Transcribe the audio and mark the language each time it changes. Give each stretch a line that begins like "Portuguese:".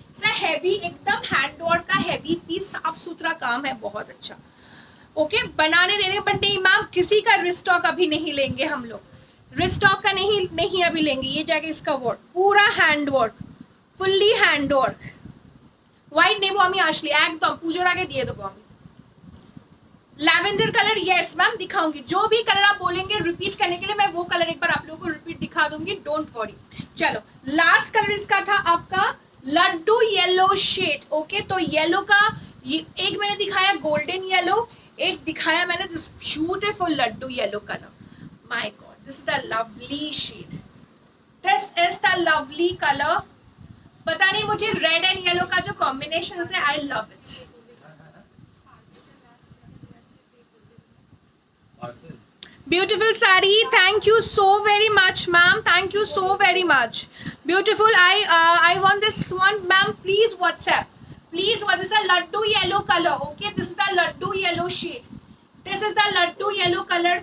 Hindi: Sir heavy, एकदम hand work का heavy piece, साफ सुथरा काम है, बहुत अच्छा। ओके, बनाने देने पर नहीं मैम, किसी का रिस्टॉक अभी नहीं लेंगे हम लोग। रिस्टॉक का नहीं अभी लेंगे। ये जाएगा इसका वर्क, पूरा hand work, fully hand work.
Bangla: White नेबो আমি আসলি একদম পুজোর আগে দিয়ে দেবো আমি।
Hindi: लैवेंडर कलर यस मैम दिखाऊंगी, जो भी कलर आप बोलेंगे रिपीट करने के लिए मैं वो कलर एक बार आप लोगों को रिपीट दिखा दूंगी,
English: Don't worry.
Hindi: चलो, लास्ट कलर इसका था आपका लड्डू येलो शेड। ओके, तो येलो का एक मैंने दिखाया गोल्डन येलो, एक दिखाया मैंने
English: This beautiful laddu yellow colour. My God, this is the lovely shade, this is the lovely colour.
Hindi: पता नहीं मुझे रेड एंड येलो का जो कॉम्बिनेशन है,
English: I love it. Beautiful sari, thank you so very much ma'am, thank you so very much, beautiful। I want this one ma'am, please WhatsApp, please। What is the laddu yellow color? Okay, this is the laddu yellow shade, this is the laddu yellow color।